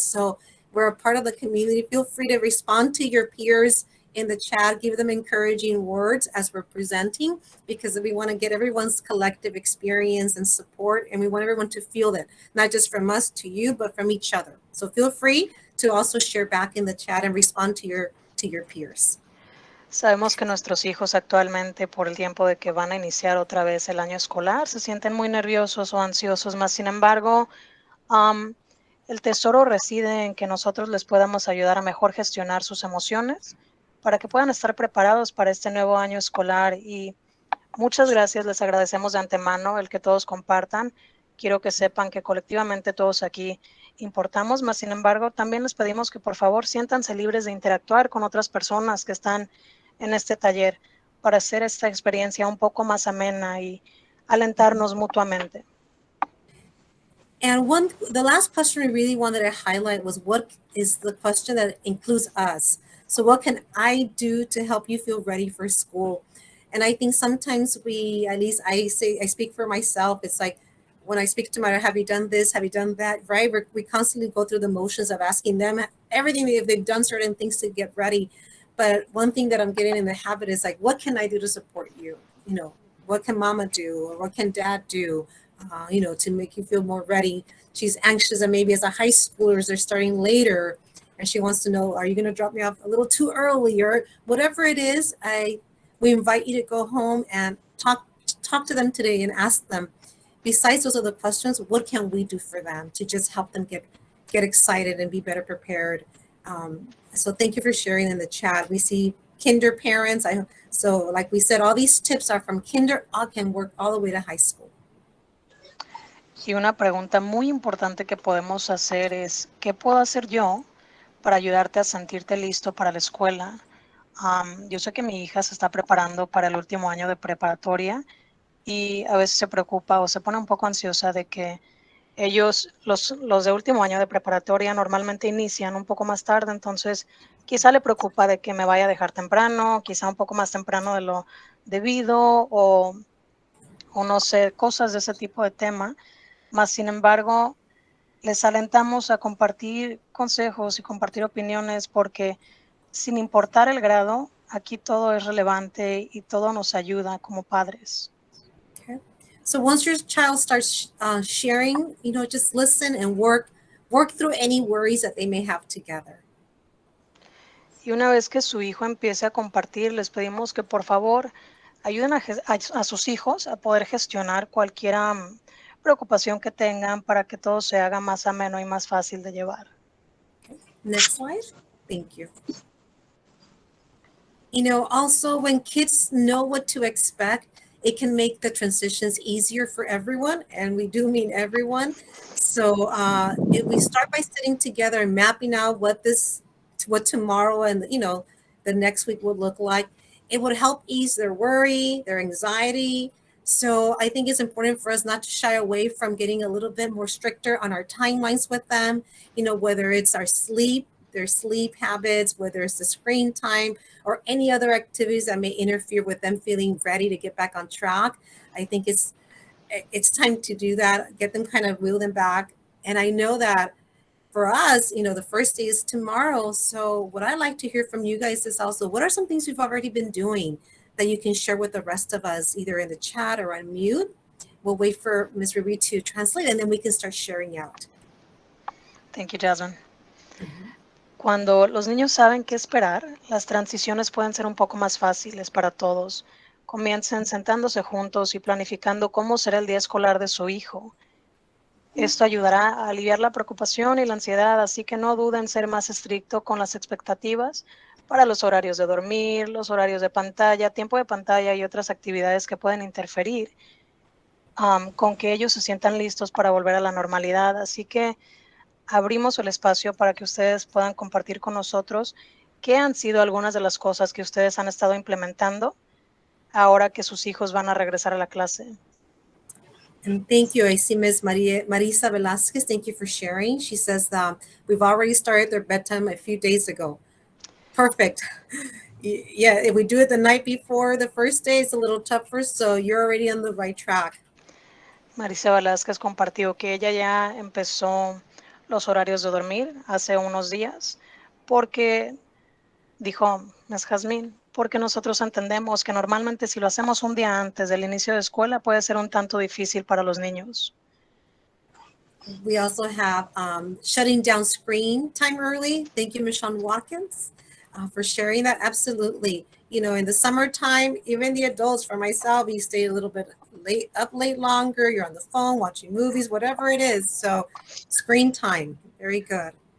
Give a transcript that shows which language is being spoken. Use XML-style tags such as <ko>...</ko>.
<en>So we're a part of the community. Feel free to respond to your peers in the chat, give them encouraging words as we're presenting, because we want to get everyone's collective experience and support, and we want everyone to feel that, not just from us to you, but from each other. So feel free to also share back in the chat and respond to your peers.</en> <es>Sabemos que nuestros hijos actualmente, por el tiempo de que van a iniciar otra vez el año escolar, se sienten muy nerviosos o ansiosos, más sin embargo, el tesoro reside en que nosotros les podamos ayudar a mejor gestionar sus emociones para que puedan estar preparados para este nuevo año escolar. Y muchas gracias, les agradecemos de antemano el que todos compartan. Quiero que sepan que colectivamente todos aquí importamos, más sin embargo, también les pedimos que por favor siéntanse libres de interactuar con otras personas que están en este taller para hacer esta experiencia un poco más amena y alentarnos mutuamente.</es> <en>And the last question we really wanted to highlight was, what is the question that includes us? So what can I do to help you feel ready for school? And I think sometimes at least I speak for myself. It's like when I speak to my, have you done this? Have you done that? Right? We constantly go through the motions of asking them everything, if they've done certain things to get ready. But one thing that I'm getting in the habit is like, what can I do to support you? You know, what can mama do? Or what can dad do? You know, to make you feel more ready. She's anxious, and maybe as a high schooler, they're starting later, and she wants to know, are you going to drop me off a little too early, or whatever it is? We invite you to go home and talk to them today and ask them, besides those other questions, what can we do for them to just help them get excited and be better prepared? So thank you for sharing in the chat. We see kinder parents. So like we said, all these tips are from kinder, can work all the way to high school.</en> <es>Y una pregunta muy importante que podemos hacer es, ¿qué puedo hacer yo para ayudarte a sentirte listo para la escuela? Yo sé que mi hija se está preparando para el último año de preparatoria y a veces se preocupa o se pone un poco ansiosa de que ellos, los de último año de preparatoria, normalmente inician un poco más tarde, entonces quizá le preocupa de que me vaya a dejar temprano, quizá un poco más temprano de lo debido o no sé, cosas de ese tipo de tema. Mas, sin embargo, les alentamos a compartir consejos y compartir opiniones porque sin importar el grado, aquí todo es relevante y todo nos ayuda como padres.</es> <en>Okay. So once your child starts sharing, you know, just listen and work through any worries that they may have together.</en> <es>Y una vez que su hijo empiece a compartir, les pedimos que por favor ayuden a sus hijos a poder gestionar cualquier preocupación que tengan para que todo se haga más ameno y más fácil de llevar.</es> <en>Okay. Next slide. Thank you. You know, also when kids know what to expect, it can make the transitions easier for everyone, and we do mean everyone. So if we start by sitting together and mapping out what tomorrow and, you know, the next week would look like, it would help ease their worry, their anxiety. So I think it's important for us not to shy away from getting a little bit more stricter on our timelines with them, you know, whether it's their sleep habits, whether it's the screen time or any other activities that may interfere with them feeling ready to get back on track. I think it's time to do that, get them kind of wheel them back. And I know that for us, you know, the first day is tomorrow. So what I like to hear from you guys is also, what are some things you've already been doing that you can share with the rest of us, either in the chat or on mute? We'll wait for Ms. Ruby to translate, and then we can start sharing out. Thank you, Jasmine.</en> <es>Cuando los niños saben qué esperar, las transiciones pueden ser un poco más fáciles para todos. comiencen sentándose juntos y planificando cómo será el día escolar de su hijo. Esto ayudará a aliviar la preocupación y la ansiedad, así que no duden en ser más estricto con las expectativas para los horarios de dormir, los horarios de pantalla, tiempo de pantalla y otras actividades que pueden interferir con que ellos se sientan listos para volver a la normalidad. Así que abrimos el espacio para que ustedes puedan compartir con nosotros qué han sido algunas de las cosas que ustedes han estado implementando ahora que sus hijos van a regresar a la clase.</es> <en>And thank you. I see Ms. Marisa Velasquez. Thank you for sharing. She says we've already started their bedtime a few days ago. Perfect. Yeah, if we do it the night before the first day, it's a little tougher. So you're already on the right track.</en> <es>Marisa Velázquez compartió que ella ya empezó los horarios de dormir hace unos días porque dijo, Ms. Jazmín, porque nosotros entendemos que normalmente si lo hacemos un día antes del inicio de escuela puede ser un tanto difícil para los niños.</es> <en>We also have shutting down screen time early. Thank you, Michonne Watkins, for sharing that. Absolutely. You know, in the summertime, even the adults, for myself, you stay a little bit up late longer. You're on the phone, watching movies, whatever it is. So screen time, very good.</en>